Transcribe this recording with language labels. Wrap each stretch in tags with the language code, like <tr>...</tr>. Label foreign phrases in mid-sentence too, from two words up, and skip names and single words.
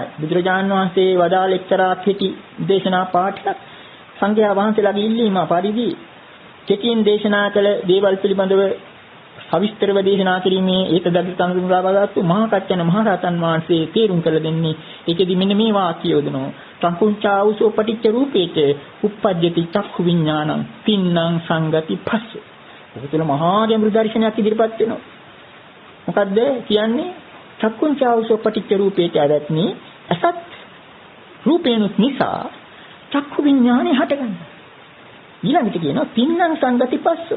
<si>බුදුරජාණන් වහන්සේ වදාළ එක්තරා කෙටි දේශනා පාඨයක් සංඝයා වහන්සේලාගේ ඉල්ලීම පරිදි කෙටියෙන් දේශනා කළ දේවල් පිළිබඳව සවිස්තරව දේශනා කිරීමේ ඒකදග්ග තනුරුලාවගත්තු මහා කච්චන මහ රහතන් වහන්සේ තේරුම් කළ දෙන්නේ ඒකෙදි මෙන්න මේ වාක්‍යය යොදනවා.</si> <pi>සංකුංචාවුසෝ පටිච්ච රූපේච උප්පජ්ජති චක්ඛු විඥානං තින්නම් සංගති පස්ස.</pi> <si>ඒක තුළ මහා ගැඹුරු දර්ශනයක් ඉදිරිපත් වෙනවා. මොකද්ද කියන්නේ?</si> <pi>චක්කුංචාවුසෝ පටිච්ච රූපේච</pi> <si>ආදත්නි අසත් රූපේනුත් නිසා චක්ඛු විඥානේ හටගන්නවා. ඊළඟට කියනවා</si> <pi>තින්නම් සංගති පස්සෝ.</pi>